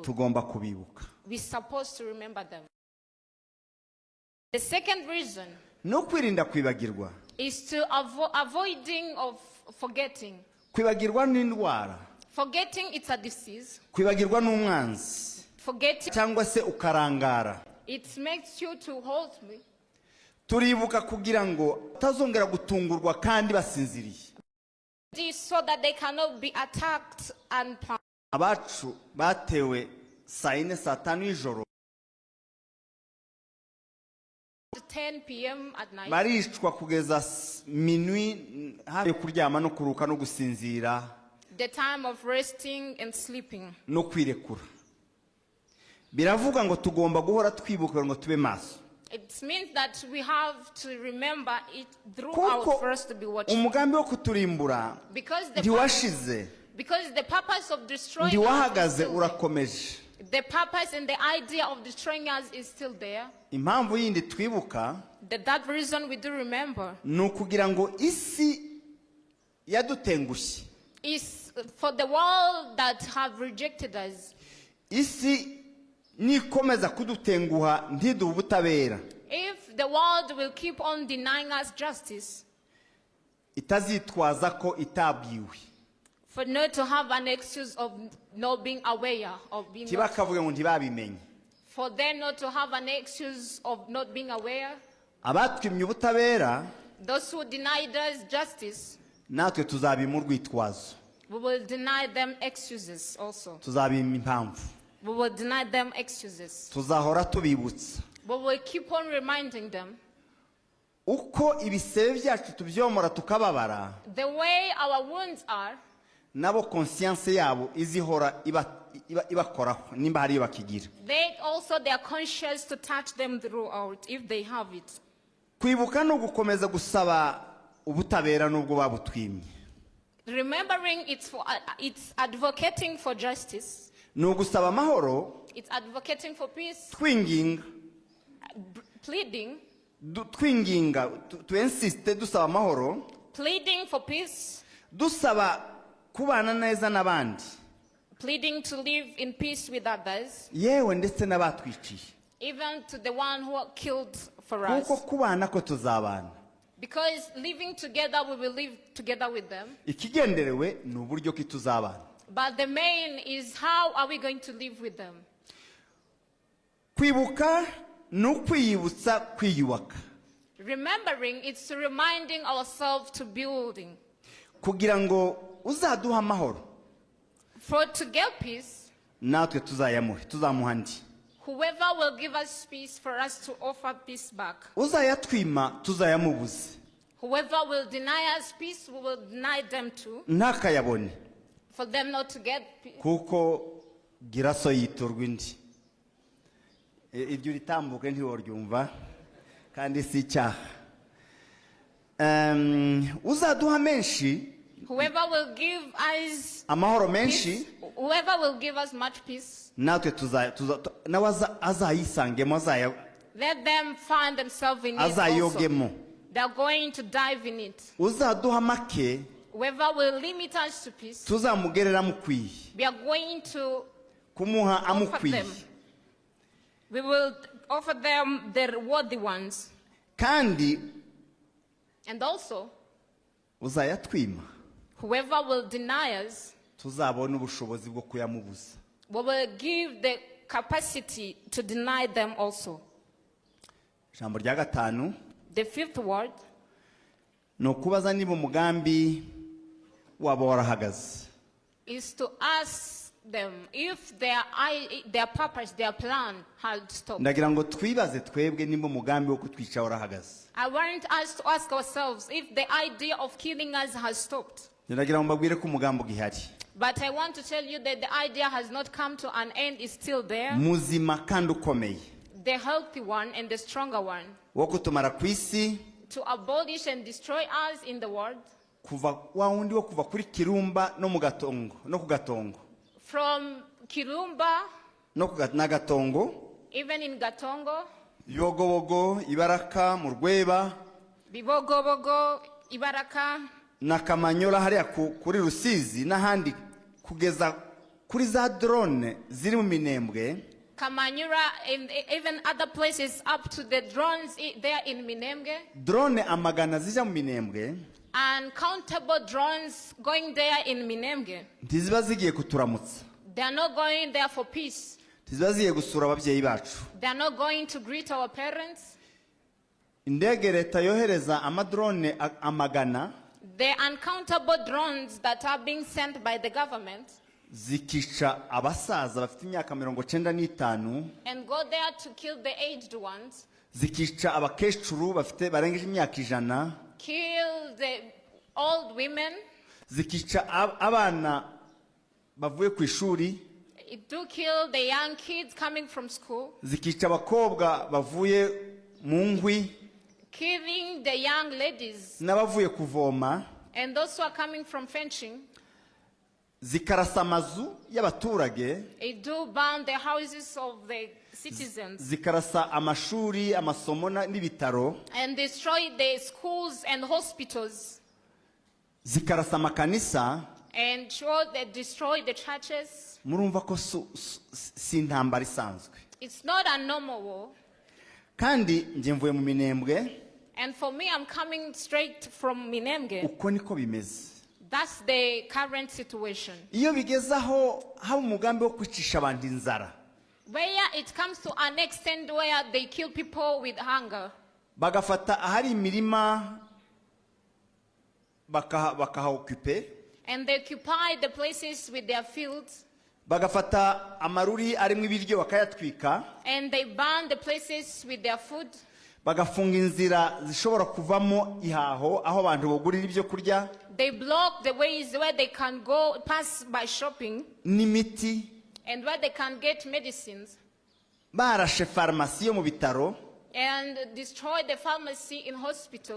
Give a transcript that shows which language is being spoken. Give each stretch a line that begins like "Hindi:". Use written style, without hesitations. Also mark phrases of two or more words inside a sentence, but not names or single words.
English: We're supposed to remember them. The second reason is to avoiding of forgetting. Forgetting, it's a disease. Forgetting, it makes you to hold me.
Kinyarwanda: Turibuka kugira ngo tazongera gutungurwa kandi basinziriye.
English: So that they cannot be attacked and planned.
Kinyarwanda: Abacu batewe saa 4 saa 5 y'ijoro
English: 10 p.m. at night.
Kinyarwanda: Barishwa kugeza minuit hafi kuryama no kuruka no gusinzira.
English: The time of resting and sleeping.
Kinyarwanda: No kwirekura. Biravuga ngo tugomba guhora twibuka ngo tube maso.
English: It means that we have to remember it throughout first to be watching.
Kinyarwanda: Umugambi wo kuturimbura
English: because the purpose of destroying
Kinyarwanda: us urakomeje.
English: The purpose and the idea of destroying us is still there.
Kinyarwanda: Impamvu yindi twibuka
English: that reason we do remember
Kinyarwanda: nukugira ngo isi yadutengushye
English: is for the world that have rejected us.
Kinyarwanda: Isi nikomeza kudutenguha ntiduha ubutabera.
English: If the world will keep on denying us justice,
Kinyarwanda: itazitwaza ko itabwiwe.
English: For not to have an excuse of not being aware of being.
Kinyarwanda: Tibakavuga ngo ntibabimenye.
English: For them not to have an excuse of not being aware.
Kinyarwanda: Abatwimye ubutabera,
English: those who denied us justice,
Kinyarwanda: natwe tuzabima urwitwazo.
English: We will deny them excuses also.
Kinyarwanda: Tuzabima impamvu.
English: We will deny them excuses.
Kinyarwanda: Tuzahora tubibutsa.
English: We will keep on reminding them.
Kinyarwanda: Uko ibisebe byacu tubyomora tukababara.
English: The way our wounds are.
Kinyarwanda: Nabo conscience yabo izihora ibakoraho nimba hari bakigira.
English: They also they are conscious to touch them throughout if they have it.
Kinyarwanda: Kwibuka no gukomeza gusaba ubutabera nubwo babutwimye.
English: Remembering it's advocating for justice.
Kinyarwanda: No gusaba amahoro.
English: It's advocating for peace.
Kinyarwanda: Twinginga.
English: Pleading.
Kinyarwanda: Twinginga
English: to insist
Kinyarwanda: dusaba amahoro.
English: Pleading for peace.
Kinyarwanda: Dusaba kubana neza n'abandi.
English: Pleading to live in peace with others.
Kinyarwanda: Yewe ndetse n'abatwiciye.
English: Even to the one who killed for us.
Kinyarwanda: Kuko kubana ko tuzabana.
English: Because living together, we will live together with them.
Kinyarwanda: Ikigenderewe ni uburyo ki tuzabana.
English: But the main is how are we going to live with them?
Kinyarwanda: Kwibuka n'ukwiyibutsa kwiyubaka.
English: Remembering, it's reminding ourselves to building.
Kinyarwanda: Kugira ngo uzaduha amahoro.
English: For to get peace,
Kinyarwanda: natwe tuzamuha ndi.
English: Whoever will give us peace, for us to offer peace back.
Kinyarwanda: Uzayatwima tuzayamubuze.
English: Whoever will deny us peace, we will deny them too.
Kinyarwanda: Ntakayabone.
English: For them not to get peace.
Kinyarwanda: Kuko giraso yiturwa indi. Iryo ritambuke ntiworyumva kandi si cyaha. Uzaduha menshi.
English: Whoever will give us
Kinyarwanda: amahoro menshi.
English: Whoever will give us much peace.
Kinyarwanda: Natwe azayisangemo azaya.
English: Let them find themselves in it
Kinyarwanda: azayogemo.
English: They are going to dive in it.
Kinyarwanda: Uzaduha make.
English: Whoever will limit us to peace.
Kinyarwanda: Tuzamugerera mukwiye.
English: We are going to
Kinyarwanda: kumuha amukwiye.
English: We will offer them the worthy ones.
Kinyarwanda: Kandi
English: and also
Kinyarwanda: uzayatwima.
English: Whoever will deny us,
Kinyarwanda: tuzabona ubushobozi bwo kuyamubuza.
English: We will give the capacity to deny them also.
Kinyarwanda: Jambo rya gatanu.
English: The fifth word.
Kinyarwanda: no kubaza niba umugambi waba warahagaze.
English: Is to ask them if their purpose, their plan had stopped.
Kinyarwanda: Ndagira ngo twibaze twebwe niba umugambi wo kutwica warahagaze.
English: I want us to ask ourselves if the idea of killing us has stopped.
Kinyarwanda: Ndagira ngo mbabwire ko umugambi ugihari.
English: But I want to tell you that the idea has not come to an end, is still there.
Kinyarwanda: Muzima kandi ukomeye.
English: The healthy one and the stronger one.
Kinyarwanda: Wo kutumara ku isi.
English: To abolish and destroy us in the world.
Kinyarwanda: Kuva wa wundi wo kuva kuri Kirumba no mu Gatongo no ku Gatongo.
English: From Kirumba.
Kinyarwanda: No ku Gatongo.
English: Even in Gatongo.
Kinyarwanda: Bibogobogo, Ibaraka, mu Rweba.
English: Bibogobogo, Ibaraka.
Kinyarwanda: Na Kamanyola hariya kuri Rusizi n'ahandi kugeza kuri za drone ziri mu Minembwe.
English: Kamanyura and even other places up to the drones there in Minembwe.
Kinyarwanda: Drone amagana zija mu Minembwe.
English: Uncountable drones going there in Minembwe.
Kinyarwanda: Ntiziba zigiye kuturamutsa.
English: They are not going there for peace.
Kinyarwanda: Ntiziba zigiye gusura ababyeyi bacu.
English: They are not going to greet our parents.
Kinyarwanda: Indege leta yohereza amadrone amagana.
English: The uncountable drones that are being sent by the government.
Kinyarwanda: Zikica abasaza bafite imyaka 95
English: and go there to kill the aged ones.
Kinyarwanda: Zikica abakecuru bafite barengeje imyaka 100.
English: Kill the old women.
Kinyarwanda: Zikica abana bavuye ku ishuri.
English: It do kill the young kids coming from school.
Kinyarwanda: Zikica abakobwa bavuye mu ngwi.
English: Killing the young ladies.
Kinyarwanda: N'abavuye kuvoma.
English: And those who are coming from fetching.
Kinyarwanda: Zikarasa amazu y'abaturage.
English: It do burn the houses of the citizens.
Kinyarwanda: Zikarasa amashuri, amasomo n'ibitaro.
English: And destroy the schools and hospitals.
Kinyarwanda: Zikarasa amakanisa.
English: And destroy the churches.
Kinyarwanda: Murumva ko si intambara isanzwe.
English: It's not a normal war.
Kinyarwanda: Kandi nje mvuye mu Minembwe.
English: And for me, I'm coming straight from Minembwe.
Kinyarwanda: Uko niko bimeze.
English: That's the current situation.
Kinyarwanda: Iyo bigezaho haba umugambi wo kwicisha abantu inzara.
English: Where it comes to an extent where they kill people with hunger.
Kinyarwanda: Bagafata ahari imirima bakahaokupe.
English: And they occupy the places with their fields.
Kinyarwanda: Bagafata amaruri arimo ibiryo bakayatwika.
English: And they burn the places with their food.
Kinyarwanda: Bagafunga inzira zishobora kuvamo ihaho aho abantu bogurira ibyo kurya.
English: They block the ways where they can go pass by shopping.
Kinyarwanda: N'imiti.
English: And where they can get medicines.
Kinyarwanda: Barashe farmasi yo mu bitaro.
English: And destroy the pharmacy in hospital.